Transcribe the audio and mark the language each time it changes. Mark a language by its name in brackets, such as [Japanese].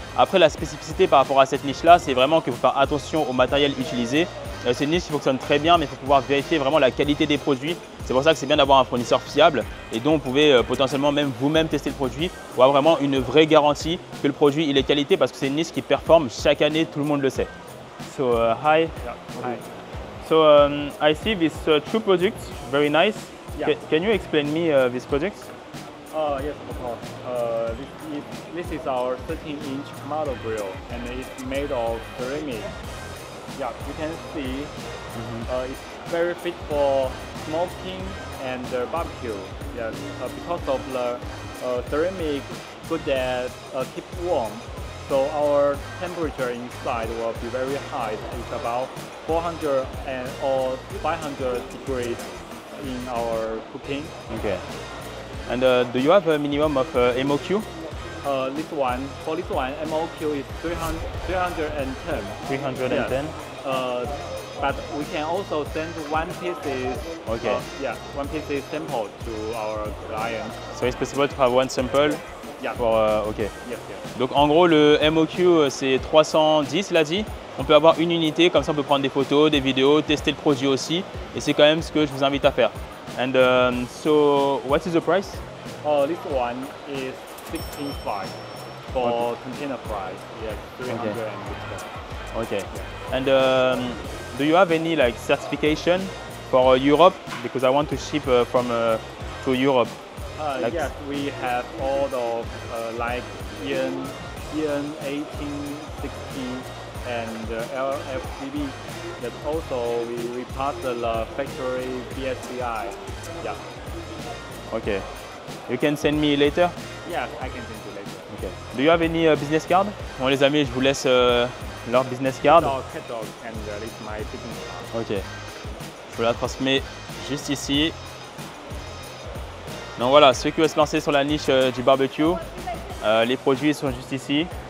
[French] Après la spécificité par rapport à cette niche là, c'est vraiment qu'il faut faire attention au matériel utilisé. C'est une niche qui fonctionne très bien, mais il faut pouvoir vérifier vraiment la qualité des produits. C'est pour ça que c'est bien d'avoir un fournisseur fiable et dont vous pouvez potentiellement même vous-même tester le produit ou avoir vraiment une vraie garantie que le produit il est qualité parce que c'est une niche qui performe chaque année, tout le monde le sait. [English] So hi. Yeah. Hi. So I see this two products, very nice. Yeah. Can you explain me this project? Yes, of course. This is our 13-inch model grill, and it's made of ceramic. Yeah, you can see it's very fit for smoking and barbecue. Yes, because of the ceramic good at keep warm. So our temperature inside will be very high. It's about 400 or 500 degrees in our cooking. Okay. And do you have a minimum of MOQ? For this one, MOQ is 310. 310? Yes. But we can also send one piece. Okay. One piece is sample to our client. So it's possible to have one sample? Yeah. Ok. Yes. [French] Donc en gros le MOQ c'est 310 il a dit. On peut avoir une unité, comme ça on peut prendre des photos, des vidéos, tester le produit aussi. Et c'est quand même ce que je vous invite à faire. [English] And so what is the price? This one is 16.5 for container price. Yes, 300 and Okay. And do you have any like certification for Europe? Because I want to ship from to Europe. Yes, we have all of like EN 1860 and LFCB. That also we pass the factory BSCI. Yeah. Okay. You can send me later? Yes, I can send you later. Okay. Do you have any business card? [French] Bon les amis, je vous laisse leur business card. [English] Catalog and this is my business card. Ok. [French] Je vous la transmets juste ici. Donc voilà, ceux qui veulent se lancer sur la niche du barbecue, les produits sont juste ici.